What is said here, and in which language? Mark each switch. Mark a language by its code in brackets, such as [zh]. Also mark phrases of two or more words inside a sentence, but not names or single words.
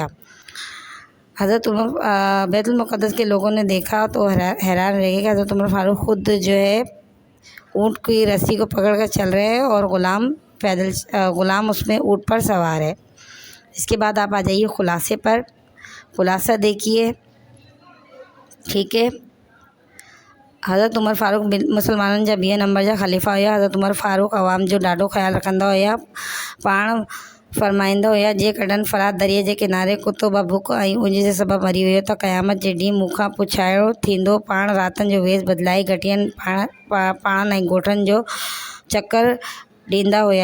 [ur] حضرت عمر بیت المقدس کے لوگوں نے دیکھا تو حیران رہ گئے کہ حضرت عمر فاروق خود جو ہے اونٹ کی رسی کو پکڑ کر چل رہے ہیں اور غلام اس میں اونٹ پر سوار ہے۔ اس کے بعد آپ آ جائیے خلاصے پر۔ خلاصہ دیکھیے، ٹھیک ہے، [sd] حضرت عمر فاروق مسلمانن جا 20 نمبر جا خلیفہ ہویا۔ حضرت عمر فاروق عوام جو ॾाढो ख़्यालु रखंदा हुया। पाण फरमाईंदा हुया जेकॾहिं फरात दरिया जे किनारे कुतो बुख ऐं उन जे सबबु मरी वियो त क़यामत जे ॾींहुं मूंखां पुछाइणो थींदो। पाण रातनि जो वेस बदिलाए घटियनि पाणनि ऐं ॻोठनि जो चकर ॾींदा हुया।